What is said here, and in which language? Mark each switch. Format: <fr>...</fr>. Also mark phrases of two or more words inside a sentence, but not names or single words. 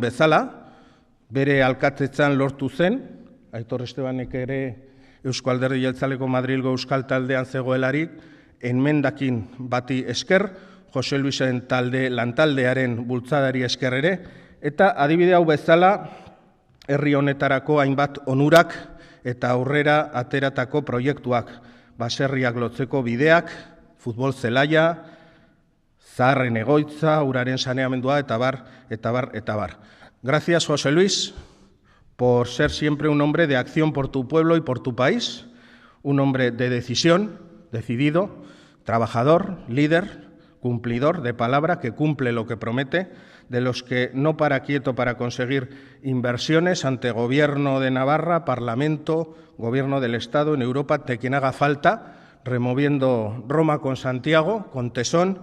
<eu>bezala, bere alkatetzan lortu zen, Aitor Estebanek ere Eusko Alderdi Jeltzaleko Madrilgo Euskal Taldean zegoelarik, enmendakin bati esker, Jose Luisen lantaldearen bultzadari esker ere, eta adibide hau bezala, herri honetarako hainbat onurak eta aurrera ateratako proiektuak, baserriak lotzeko bideak, futbol zelaia, zaharren egoitza, uraren saneamendua, eta bar.</eu> <es>Gracias, José Luis, por ser siempre un hombre de acción por tu pueblo y por tu país, un hombre de decisión, decidido, trabajador, líder, cumplidor de palabra, que cumple lo que promete, de los que no para quieto para conseguir inversiones ante Gobierno de Navarra, Parlamento, Gobierno del Estado, en Europa, de quien haga falta, removiendo Roma con Santiago, con tesón.</es>